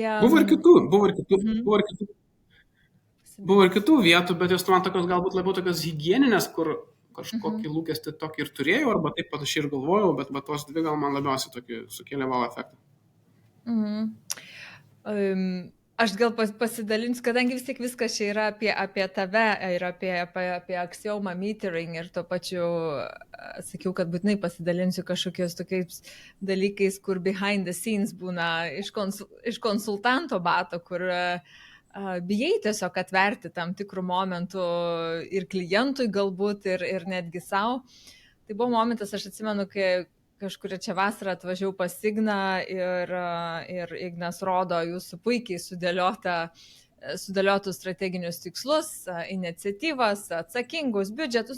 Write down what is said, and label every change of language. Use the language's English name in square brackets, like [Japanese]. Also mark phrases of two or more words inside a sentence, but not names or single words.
[Lithuanian] Buvo ir kitų vietų, bet jos man tokios galbūt labiau tokios higieninės, kur kažkokį lūkestį tokį ir turėjau, arba taip panašiai ir galvojau, bet tos dvi gal man labiausiai tokį sukėlė wow efektą. Aš gal pasidalinsiu, kadangi vis tiek viskas čia yra apie tave ir apie axioma metering ir tuo pačiu sakiau, kad būtinai pasidalinsiu kažkokios tokiais dalykais, kur [English] behind the scenes [Lithuanian] būna iš konsultanto bato, kur bijai tiesiog atverti tam tikrų momentų ir klientui galbūt ir netgi savo. Tai buvo momentas, aš atsimenu, kai kažkuria čia vasarą atvažiavau pas Igną ir Ignas rodo jūsų puikiai sudėliotus strateginius tikslus, iniciatyvas, atsakingus biudžetus.